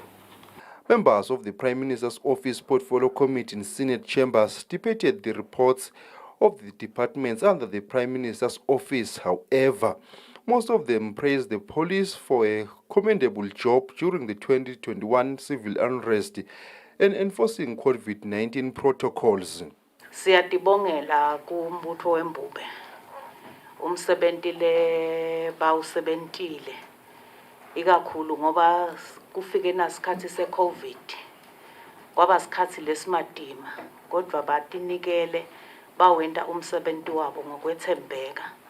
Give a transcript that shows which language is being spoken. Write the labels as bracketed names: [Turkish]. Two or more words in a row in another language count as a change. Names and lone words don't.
[English] Members of the Prime Minister's Office Portfolio Committee in Senate chambers debated the reports of the departments under the Prime Minister's Office. However, most of them praised the police for a commendable job during the 2021 civil unrest and enforcing COVID-19 protocols. [Swati] Siyatibongela kumbutho wembube. Umsebenzi le bawusebentile. Ikakhulu ngoba kufike nasikhathi seCovid. Kwaba sikhathi lesimadima, kodwa batinikele bawenta umsebenzi wabo ngokwethembeka.